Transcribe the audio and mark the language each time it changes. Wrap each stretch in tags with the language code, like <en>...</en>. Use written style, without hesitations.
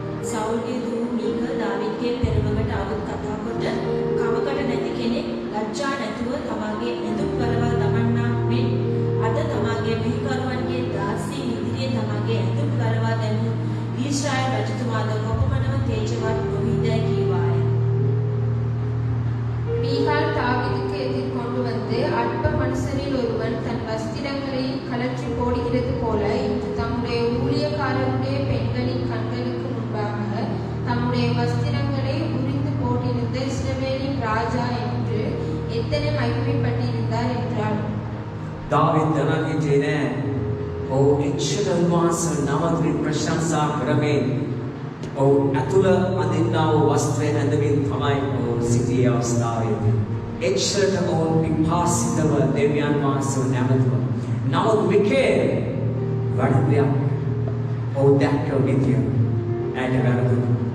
<si>සෞල්ගේ දූ මීකල් දාවිද්ගේ පෙරවකට අවුත් කතා කොට කවකට නැති කෙනෙක් ලැජ්ජා නැතුව තමාගේ ඇඳුම් කරවා දමන්නා මෙන් අද තමාගේ මෙහිකරුවන්ගේ දාසී ඉදිරියේ තමාගේ ඇඳුම් කරවා දැමූ ඊශ්‍රායල් රජතුමාද කොපමණව තේජවත් නොවිදැයි කීවාය.</si> <ta>மீகாள் தாவீதுக்கு எதிர்கொண்டு வந்து அற்ப மனுஷரில் ஒருவன் தன் வஸ்திரங்களை கலற்றி போடுகிறது போல இன்று தம்முடைய ஊழியக்காரருடைய பெண்களின் கண்களுக்கு முன்பாக தம்முடைய வஸ்திரங்களை உரிந்து போட்டிருந்த இஸ்ரவேலின் ராஜா என்று எத்தனை மகிமைப்பட்டிருந்தார் என்றாள்.</ta> <si>දාවිද් දැනගියේ නෑ. ඔව් එච්චර උන්වහන්සේ නමකින් ප්‍රශංසා කරමින් ඔව් අතුල අඳින්නා වූ වස්ත්‍රය ඇඳමින් තමයි සිටියේ අවස්ථාවේදී. එච්චරට ඔවුන් විපාසිතව දෙවියන් වහන්සේව නැමතුවා. නමුත් මිකේල් වඩියක් ඔව් දැක්ක විදිය ඇයට වැරදුනා.</si>